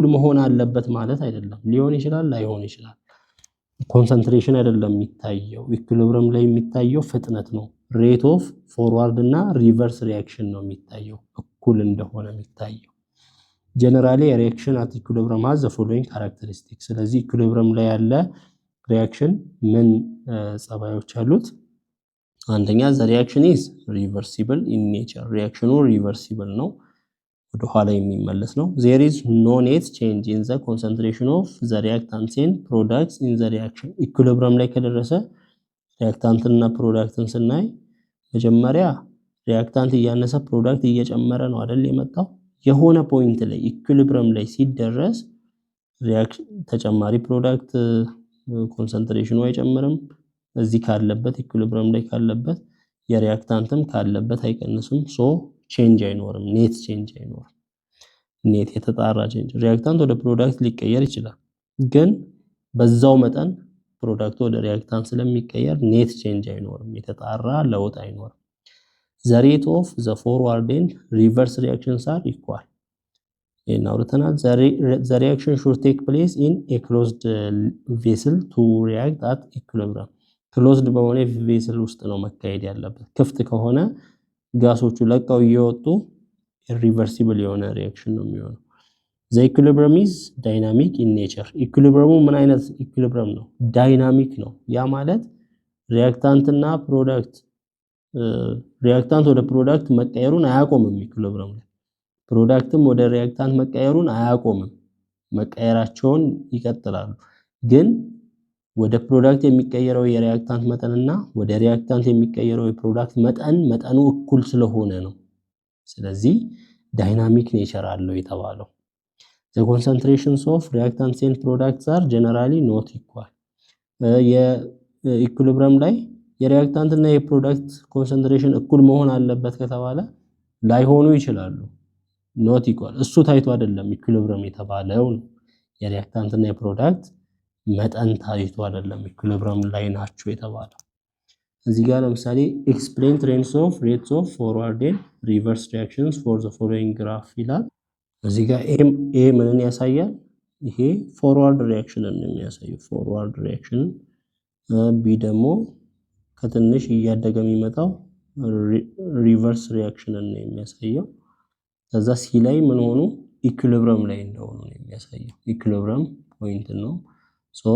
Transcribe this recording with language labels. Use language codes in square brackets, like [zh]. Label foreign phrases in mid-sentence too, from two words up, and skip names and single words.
[am] መሆን አለበት ማለት አይደለም። ሊሆን ይችላል፣ ላይሆን ይችላል። ኮንሰንትሬሽን አይደለም የሚታየው፣ ኢኩሊብሪየም ላይ የሚታየው ፍጥነት ነው። [en] rate of forward [am] እና [en] reverse reaction [am] ነው የሚታየው፣ እኩል እንደሆነ የሚታየው። [en] generally reaction at equilibrium has the following characteristics። [am] ስለዚህ ኢኩሊብሪየም ላይ ያለ ሪያክሽን ምን ጸባዮች አሉት? አንደኛ [en] the reaction is reversible in nature። [am] ሪያክሽኑ ሪቨርሲብል ነው፣ ወደ ኋላ የሚመለስ ነው። [en] there is no net change in the concentration of the reactants and products in the reaction። [am] ኢኩሊብሪየም ላይ ከደረሰ ሪያክታንትና ፕሮዳክትን ስናይ መጀመሪያ ሪያክታንት እያነሰ ፕሮዳክት እየጨመረ ነው አይደል የመጣው። የሆነ ፖይንት ላይ ኢኩሊብሪየም ላይ ሲደረስ ተጨማሪ ፕሮዳክት ኮንሰንትሬሽኑ አይጨምርም። እዚህ ካለበት ኢኩሊብሪየም ላይ ካለበት የሪያክታንትም ካለበት አይቀንስም። [en] so change [am] አይኖርም፣ [en] net change [am] አይኖርም። ኔት የተጣራ ቼንጅ ሪያክታንት ወደ ፕሮዳክት ሊቀየር ይችላል፣ ግን በዛው መጠን ፕሮዳክቱ ወደ ሪያክታንት ስለሚቀየር [en] net change [am] አይኖርም፣ የተጣራ ለውጥ አይኖርም። [en] the rate of the forward and reverse reactions are equal። now the reaction should take place in a closed vessel to react at equilibrium። [am] closed በሆነ ቬስል ውስጥ ነው መካሄድ ያለበት። ክፍት ከሆነ ጋሶቹ ለቀው እየወጡ irreversible የሆነ ሪአክሽን ነው የሚሆነው። [en] the equilibrium is dynamic in nature። [am] ኢኩሊብሪየሙ ምን አይነት ኢኩሊብሪየም ነው? ዳይናሚክ ነው። ያ ማለት ሪያክታንትና ፕሮዳክት ሪያክታንት ወደ ፕሮዳክት መቀየሩን አያቆምም። ኢኩሊብሪየም ላይ ፕሮዳክትም ወደ ሪያክታንት መቀየሩን አያቆምም፣ መቀየራቸውን ይቀጥላሉ። ግን ወደ ፕሮዳክት የሚቀየረው የሪያክታንት መጠንና ወደ ሪያክታንት የሚቀየረው የፕሮዳክት መጠኑ እኩል ስለሆነ ነው። ስለዚህ [en] dynamic nature [am] አለው የተባለው። [en] the concentrations of reactants and products are generally not equal [am] የኢኩሊብረም ላይ የሪያክታንት እና የፕሮዳክት ኮንሰንትሬሽን እኩል መሆን አለበት ከተባለ ላይሆኑ ይችላሉ [en] not equal [am] እሱ ታይቶ አይደለም ኢኩሊብረም የተባለው የሪያክታንት እና የፕሮዳክት መጠን ታይቶ አይደለም ኢኩሊብረም ላይ ናቸው የተባለው እዚህ ጋር ለምሳሌ [en] explain trends of rates of forward and reverse reactions for the following graph [am] ይላል እዚህ ጋር ኤ ምንን ያሳያል ይሄ [en] forward reaction [am] ነው የሚያሳየው [en] forward reaction [am] ቢ ደግሞ ከትንሽ እያደገ የሚመጣው [en] reverse reaction [am] ነው የሚያሳየው ከዛ ሲ ላይ ምን ሆኑ ኢኩሊብረም ላይ እንደሆኑ ነው የሚያሳየው [en] equilibrium point [am] ነው so